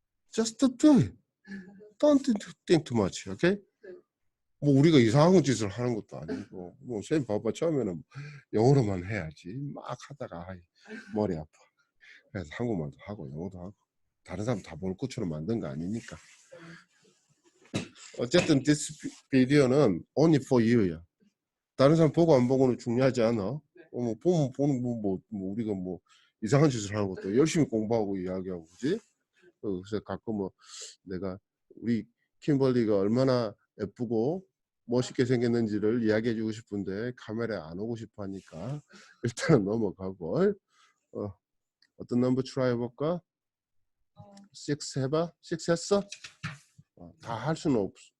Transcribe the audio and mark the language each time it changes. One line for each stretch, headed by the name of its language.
English: Just do it. Don't think too much. Okay?
Korean: 뭐 우리가 이상한 짓을 하는 것도 아니고 뭐 쌤 봐봐 처음에는 영어로만 해야지 막 하다가 머리 아파. 그래서 한국말도 하고 영어도 하고 다른 사람 다 볼 것처럼 만든 거 아니니까. 어쨌든
English: this video는 only for you야.
Korean: 다른 사람 보고 안 보고는 중요하지 않아. 뭐 보는 뭐 우리가 뭐 이상한 짓을 하는 것도 열심히 공부하고 이야기하고 그지? 그래서 가끔 뭐 내가 우리 킴벌리가 얼마나 예쁘고 멋있게 생겼는지를 이야기해주고 싶은데 카메라에 안 오고 싶어 하니까 일단은 넘어가고 어떤 넘버 트라이 해볼까? 6 해봐? 6 했어? 다 할 수는 없어.